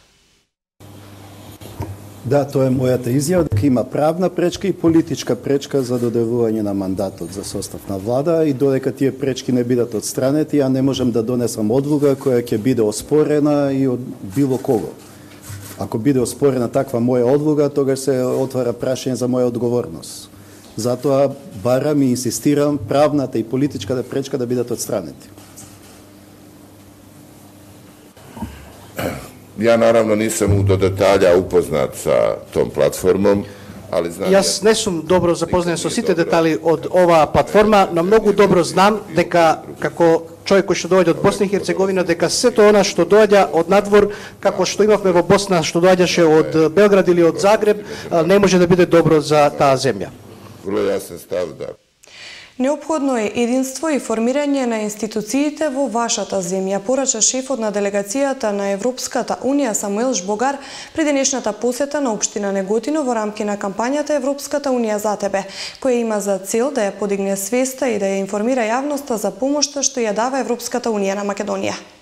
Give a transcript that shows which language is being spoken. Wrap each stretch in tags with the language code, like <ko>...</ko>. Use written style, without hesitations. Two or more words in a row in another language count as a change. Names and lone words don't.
<mk>Да, тоа е мојата изјава, дека има правна пречка и политичка пречка за доделување на мандатот за состав на влада и додека тие пречки не бидат отстранети, ја не можам да донесам одлука која ќе биде оспорена и од било кого. Ако биде оспорена таква моја одлука, тогаш се отвара прашање за моја одговорност. Затоа барам и инсистирам правната и политичката пречка да бидат отстранети.</mk> <bs>Ja naravno nisam do detalja upoznat sa tom platformom, ali znam...</bs> <mk>Јас не сум добро запознат со сите детали од оваа платформа, но многу добро знам дека како човек кој што доаѓа од Босна и Херцеговина, дека сето она што доаѓа од надвор, како што имавме во Босна, што доаѓаше од Белград или од Загреб, не може да биде добро за таа земја.</mk> <bs>Vrlo jasan stav, da.</bs> <mk>Неопходно е единство и формирање на институциите во вашата земја, порача шефот на делегацијата на Европската Унија Самуел Жбогар при денешната посета на општина Неготино во рамки на кампањата Европската Унија за тебе, која има за цел да ја подигне свеста и да ја информира јавноста за помошта што ја дава Европската Унија на Македонија.</mk>